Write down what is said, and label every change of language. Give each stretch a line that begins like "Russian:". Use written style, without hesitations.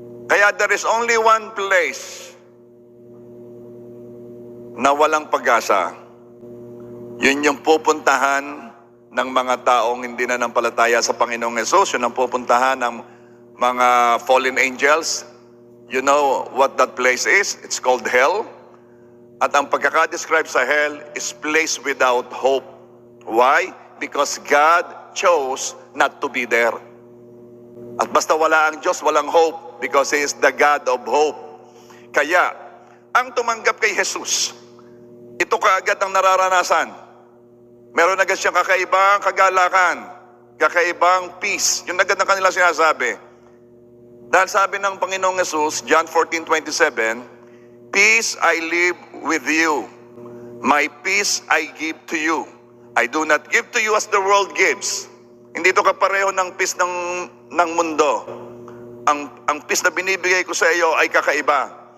English: Kaya there is only one place
Filipino: na walang pag-asa. Yun yung pupuntahan ng mga taong hindi na nampalataya sa Panginoong Hesus. Yun ang pupuntahan ng mga fallen angels.
English: You know what that place is? It's called hell.
Filipino: At ang pagkakadescribe sa
English: hell is place without hope. Why? Because God chose not to be there.
Filipino: At basta wala ang Diyos, walang
English: hope because He is the God of hope.
Filipino: Kaya, ang tumanggap kay Jesus, ito kaagad ang nararanasan. Meron agad siyang kakaibang kagalakan, kakaibang peace. Yun agad ang kanilang sinasabi. Dahil sabi ng Panginoong Hesus, John 14:27,
English: peace I leave with you. My peace I give to you. I do not give to you as the world gives.
Filipino: Hindi ito kapareho ng peace ng mundo. Ang peace na binibigay ko sa iyo ay kakaiba.